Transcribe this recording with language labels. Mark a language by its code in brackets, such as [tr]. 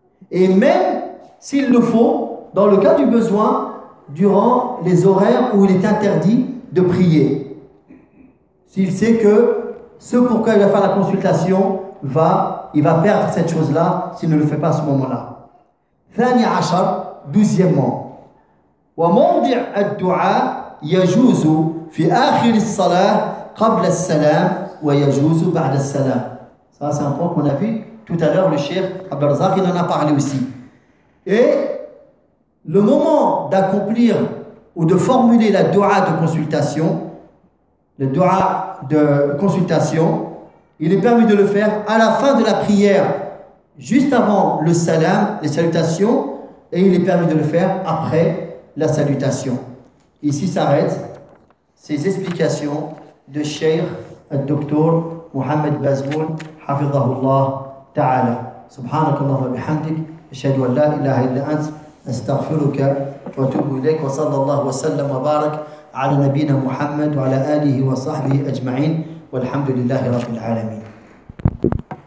[fr] Et même s'il le faut, dans le cas du besoin, durant les horaires où il est interdit de prier. S'il sait que ce pour quoi il va faire la consultation, il va perdre cette chose-là s'il ne le fait pas à ce moment-là. [ar] ثاني عشر, [fr] deuxièmement. [ar] ومنضع الدعاء يجوز في آخر الصلاة قبل السلام ويجوز بعد السلام. [fr] Ça, c'est un point qu'on a vu tout à l'heure, le Cheikh Abdelrazak, il en a parlé aussi. Et le moment d'accomplir ou de formuler la dua de consultation, le dua de consultation, il est permis de le faire à la fin de la prière, juste avant le salam, les salutations, et il est permis de le faire après la salutation. Ici s'arrêtent ces explications de Cheikh Dr. Mohamed Bazboul, [ar] حفظه الله تعالى. سبحانك اللهم وبحمدك أشهد أن لا إله إلا أنت أستغفرك وأتوب إليك وصلى الله وسلم وبارك على نبينا محمد وعلى آله وصحبه أجمعين والحمد لله رب العالمين.